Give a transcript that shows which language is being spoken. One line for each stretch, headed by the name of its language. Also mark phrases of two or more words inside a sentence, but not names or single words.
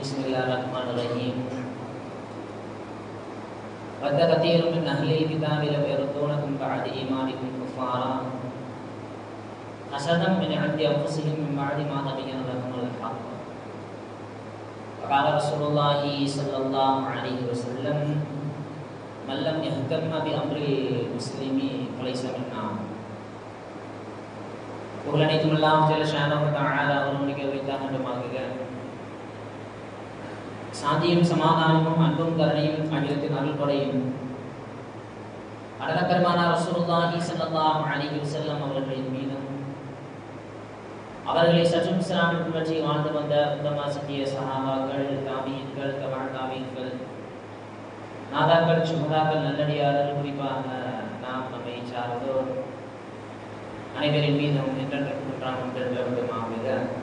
Arabic: Bismillahirrahmanirrahim. وَدَّ كَثِيرٌ مِّنْ أَهْلِ الْكِتَابِ لَوْ يَرُدُّونَكُمْ بَعْدَ إِيمَانِكُمْ كُفَّارًا حَسَدًا مِّنْ عِندِ أَنفُسِهِم مِّن بَعْدِ مَا تَبَيَّنَ لَهُمُ الْحَقُّ وَقَالَ رَسُولُ اللَّهِ صَلَّى اللَّهُ عَلَيْهِ وَسَلَّمَ مَن لَّمْ يَهْتَمَّ بِأَمْرِ الْمُسْلِمِ فَلَيْسَ مِنَّا.
Tamil: புகழனைத்தும் அல்லாஹ்
Arabic: جل شأنه وتعالى
Tamil: ஒருவனுக்கே உரித்தாகட்டுமாக. சாந்தியும் சமாதானமும் அன்பும் கருணையும் அகிலத்தின் அருள்கொடையும் அடலப்பெருமானார்
Arabic: رسول الله صلى الله عليه وسلم
Tamil: அவர்களின் மீதும் அவர்களை சற்றும் இஸ்லாமில் பின்பற்றி வாழ்ந்து வந்த உத்தம சத்திய சஹாபாக்கள், தாபீன்கள், தபா தாபீன்கள், நாதாக்கள், சுஹதாக்கள், நல்லடியார்கள், குறிப்பாக நாம் நம்மை சார்ந்தோர் அனைவரின் மீதும் என்றென்றைக்கும் உண்டாகட்டுமாக.